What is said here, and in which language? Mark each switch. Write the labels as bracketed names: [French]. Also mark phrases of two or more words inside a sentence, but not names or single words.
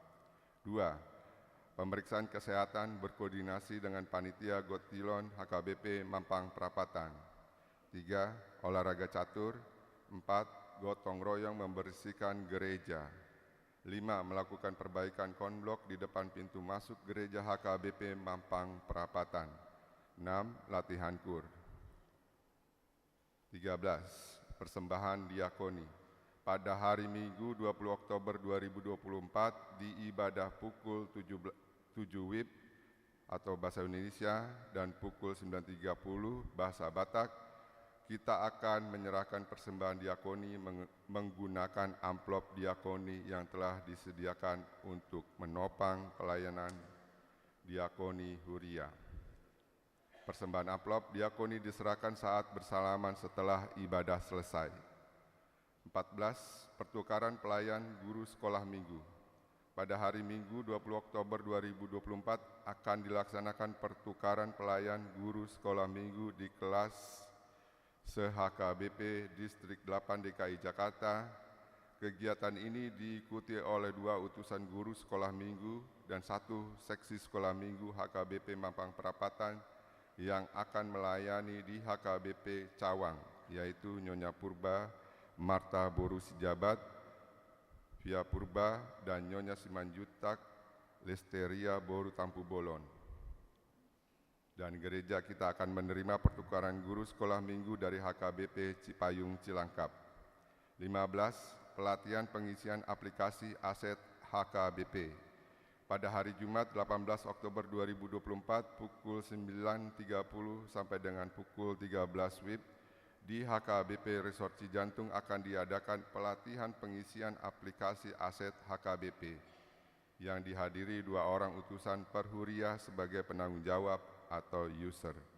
[Indonesian] 2. Pemeriksaan kesehatan berkoordinasi dengan Panitia Gotilon HKBP Mampang Perapatan. 3. Olahraga catur. 4. Gotong royong membersihkan gereja. 5. Melakukan perbaikan konblok di depan pintu masuk gereja HKBP Mampang Perapatan. 6. Latihan kur. 13. Persembahan diakoni. Pada hari Minggu 20 Oktober 2024 di ibadah pukul 7 WIB atau bahasa Indonesia dan pukul 9.30 bahasa Batak, kita akan menyerahkan persembahan diakoni menggunakan amplop diakoni yang telah disediakan untuk menopang pelayanan diakoni Huria. Persembahan amplop diakoni diserahkan saat bersalaman setelah ibadah selesai. 14. Pertukaran pelayan guru sekolah minggu. Pada hari Minggu 20 Oktober 2024 akan dilaksanakan pertukaran pelayan guru sekolah minggu di kelas se-HKBP Distrik 8 DKI Jakarta. Kegiatan ini diikuti oleh 2 utusan guru sekolah minggu dan 1 seksi sekolah minggu HKBP Mampang Perapatan yang akan melayani di HKBP Cawang, yaitu Nyonya Purba Marta Boru Sijabat, Via Purba, dan Nyonya Simanjutak Lesteria Boru Tampu Bolon. Dan gereja kita akan menerima pertukaran guru sekolah minggu dari HKBP Cipayung Cilangkap. 15. Pelatihan pengisian aplikasi aset HKBP. Pada hari Jumat 18 Oktober 2024 pukul 9.30 sampai dengan pukul 13 WIB di HKBP Resort Cijantung akan diadakan pelatihan pengisian aplikasi aset HKBP yang dihadiri 2 orang utusan perhuria sebagai penanggung jawab atau user.